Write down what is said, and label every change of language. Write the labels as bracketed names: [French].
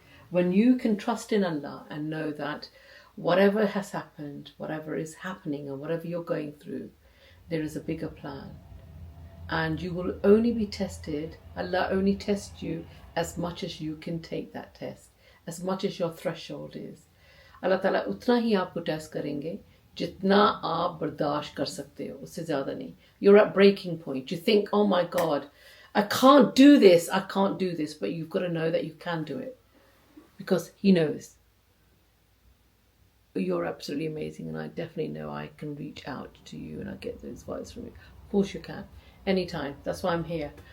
[English] When you can trust in Allah and know that whatever has happened, whatever is happening, and whatever you're going through, there is a bigger plan. And you will only be tested. Allah only tests you as much as you can take that test, as much as your threshold is. [Hindi] Allah Ta'ala उतना ही आपको test करेंगे जितना आप बर्दाश्त कर सकते हो, उससे ज़्यादा नहीं. [English] You're at breaking point. You think, oh my God, I can't do this, but you've got to know that you can do it. Because He knows. You're absolutely amazing, and I definitely know I can reach out to you and I get those vibes from you. Of course you can. Anytime. That's why I'm here.